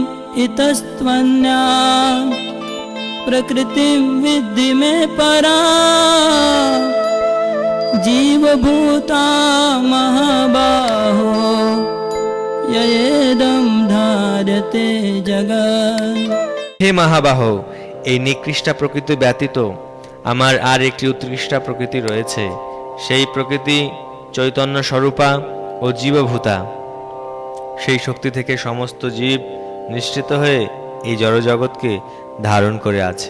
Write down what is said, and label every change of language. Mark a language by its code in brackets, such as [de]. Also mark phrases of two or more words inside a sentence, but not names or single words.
[sa] इतस्त्वन्या प्रकृति विद्धि में परा जीवभूता महाबाहो ययेदं धार्यते जगत्। [bn] হে মহাবাহ, এই নিকৃষ্টা প্রকৃতি ব্যতীত আমার আর একটি উৎকৃষ্টা প্রকৃতি রয়েছে। সেই প্রকৃতি চৈতন্য স্বরূপা ও জীবভূতা। সেই শক্তি থেকে সমস্ত জীব নিঃসৃত হয়ে এই জড়জগৎকে ধারণ করে আছে।